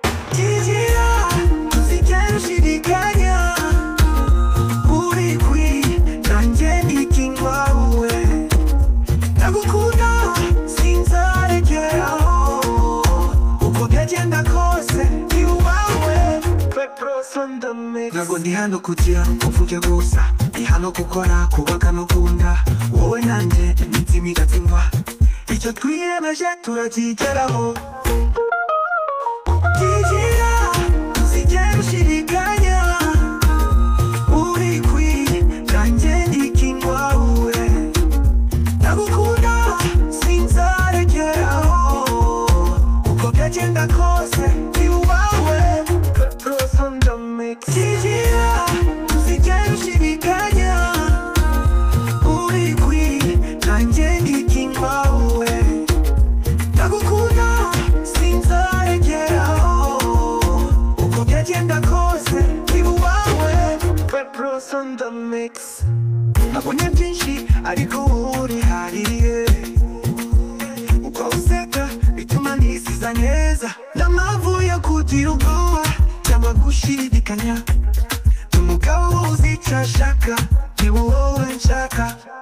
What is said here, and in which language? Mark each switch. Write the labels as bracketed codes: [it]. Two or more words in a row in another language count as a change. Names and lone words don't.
[rw] Kigira, ntuzigere ushidikanya, uri kuri nanjye ndi king wawe. Ndagukunda, sinzarekeraho, uko byagenda kose, ni uwawe. [en] Pepros on the mix. [rw] Ntabwo ndi hano kugira ngo mvuge gusa, ndi hano gukora, kubaka no kunda. Wowe nanjye, imitima igatsindwa. Icyo twiyemeje turakigeraho. Kigira, ntuzigere ushidikanya, uri kuri nanjye ndi king wawe. Ndagukunda, sinzarekeraho, uko byagenda kose, ni uwawe. [en] Pepros on the mix. [rw] Kigira, ntuzigere ushidikanya, uri kuri nanjye ndi king wawe. Ndagukunda, sinzarekeraho, uko byagenda kose, ni uwawe. [en] Pepros on the mix. [rw] Nabonye byinshi, ariko wowe urihariye. Uko useka, bituma nisiza neza. Nta mpamvu yo kugira ubwoba, cyangwa gushidikanya. Ni umugabo uzi icyo ashaka, ni wowe nshaka.